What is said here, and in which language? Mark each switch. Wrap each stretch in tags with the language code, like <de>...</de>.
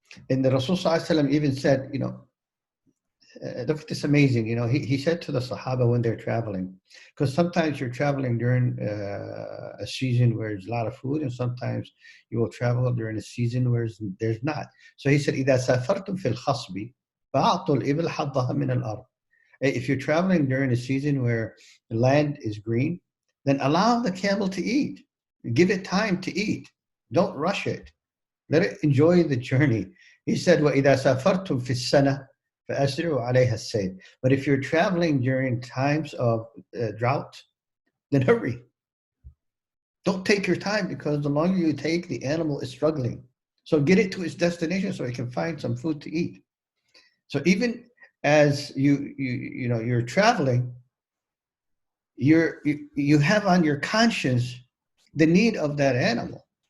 <en>And the Rasul sallallahu alaihi wasallam even said, look at this amazing, he said to the Sahaba when they're traveling, because sometimes you're traveling during a season where there's a lot of food, and sometimes you will travel during a season where there's not. So he said,</en> <ar>إِذَا سَافَرْتُمْ فِي الْخَصْبِ فَأَعْطُوا الْإِبِلْ حَظَّهَا مِنَ الْأَرْضِ.</ar> <en>If you're traveling during a season where the land is green, then allow the camel to eat. Give it time to eat. Don't rush it. Let it enjoy the journey. He said,</en> <ar>وَإِذَا سَافَرْتُمْ فِي السَّنَةِ فَأَسْرِعُوا عَلَيْهَا السَّيْرِ.</ar> <en>But if you're traveling during times of drought, then hurry. Don't take your time, because the longer you take, the animal is struggling. So get it to its destination so it can find some food to eat. So even as you're traveling, you have on your conscience the need of that animal.</en>